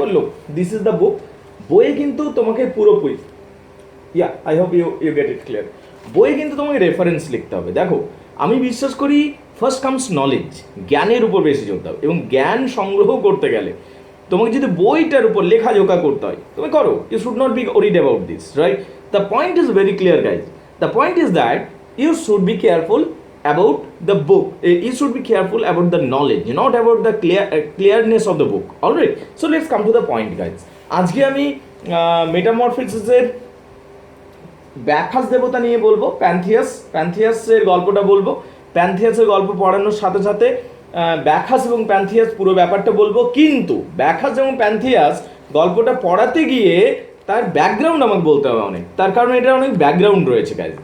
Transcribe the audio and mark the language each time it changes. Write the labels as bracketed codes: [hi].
[bn] বললো [en] This is the book. [bn] বইয়ে কিন্তু তোমাকে পুরোপুরি, [en] I hope you get it clear. [bn] বইয়ে কিন্তু তোমাকে রেফারেন্স লিখতে হবে। দেখো, আমি বিশ্বাস করি [en] first comes knowledge, [bn] জ্ঞানের উপর বেশি জোরতে হবে, এবং জ্ঞান সংগ্রহ করতে গেলে তোমাকে যদি বইটার উপর লেখাজোখা করতে হয়, তুমি করো। [en] You should not be worried about this, right? The point is very clear guys. The point is that you should be careful about the book. You should be careful about the knowledge, not about the clearness of the book. All right, so let's come to the point guys. [bn] আজকে আমি মেটামরফোসিসের ব্যাখাস দেবতা নিয়ে বলবো, প্যান্থিয়াসের গল্পটা বলবো। প্যান্থিয়াসের গল্প পড়ানোর সাথে সাথে ব্যাখাস এবং প্যান্থিয়াস পুরো ব্যাপারটা বলবো। কিন্তু ব্যাখাস এবং প্যান্থিয়াস গল্পটা পড়াতে গিয়ে তার ব্যাকগ্রাউন্ড আমাকে বলতে হবে অনেক, তার কারণ এটা অনেক ব্যাকগ্রাউন্ড রয়েছে গাইজ।